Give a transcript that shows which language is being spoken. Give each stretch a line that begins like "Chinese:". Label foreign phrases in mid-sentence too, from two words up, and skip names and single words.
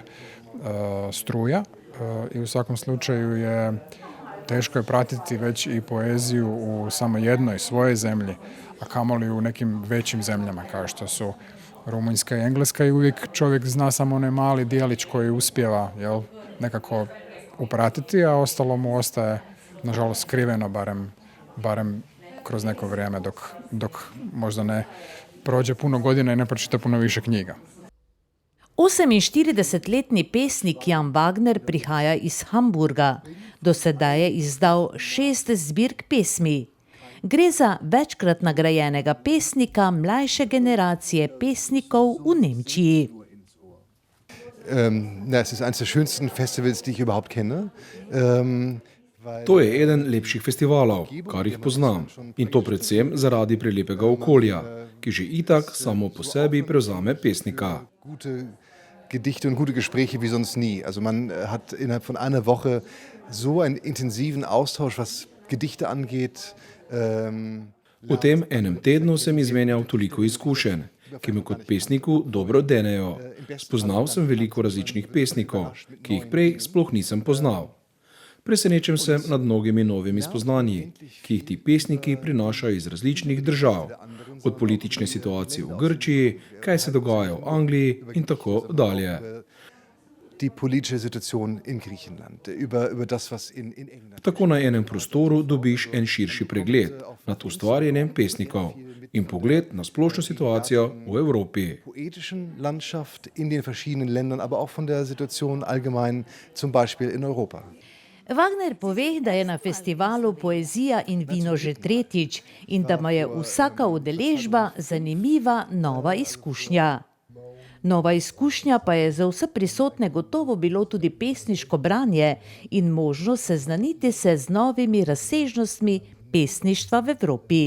Croatian: struja i u svakom slučaju je teško je pratiti već i poeziju u samo jednoj svojoj zemlji, a kamoli u nekim većim zemljama kao što su Rumunjska i Engleska i uvijek čovjek zna samo onaj mali dijelić koji uspijeva nekako upratiti, a ostalo mu ostaje nažalost skriveno barem kroz neko vrijeme dok možda ne prođe puno godina i ne pročita puno više knjiga.
Slovenian: 48-letni pesnik Jan Wagner prihaja iz Hamburga. Do sedaj je izdal 6 zbirk pesmi. Gre za večkrat nagrajenega pesnika mlajše generacije pesnikov v Nemčiji.
German: Es ist eines der schönsten Festivals, die ich überhaupt kenne.
Slovenian: To je eden lepših festivalov, kar jih poznam. In to predvsem zaradi prelepega okolja, ki že itak samo po sebi prevzame pesnika.
German: Gedichte und gute Gespräche wie sonst nie. Also man hat innerhalb von einer Woche so einen intensiven Austausch, was Gedichte angeht.
Slovenian: V tem enem tednu sem izmenjal toliko izkušenj, ki me kot pesniku dobro denejo. Spoznal sem veliko različnih pesnikov, ki jih prej sploh nisem poznal. Presenečen sem nad mnogimi novimi spoznanji, ki jih ti pesniki prinašajo iz različnih držav, od politične situacije v Grčiji, kaj se dogaja v Angliji in tako dalje.
German: Die politische Situation in Griechenland, über das, was in England.
Slovenian: Tako na enem prostoru dobiš en širši pregled nad ustvarjanjem pesnikov in pogled na splošno situacijo v Evropi.
German: Poetischen Landschaft in den verschiedenen Ländern, aber auch von der Situation allgemein, zum Beispiel in Europa.
Slovenian: Wagner pove, da je na festivalu Poezija in vino že 3. in da mu je vsaka udeležba zanimiva nova izkušnja. Nova izkušnja pa je za vse prisotne gotovo bilo tudi pesniško branje in možnost seznaniti se z novimi razsežnostmi pesništva v Evropi.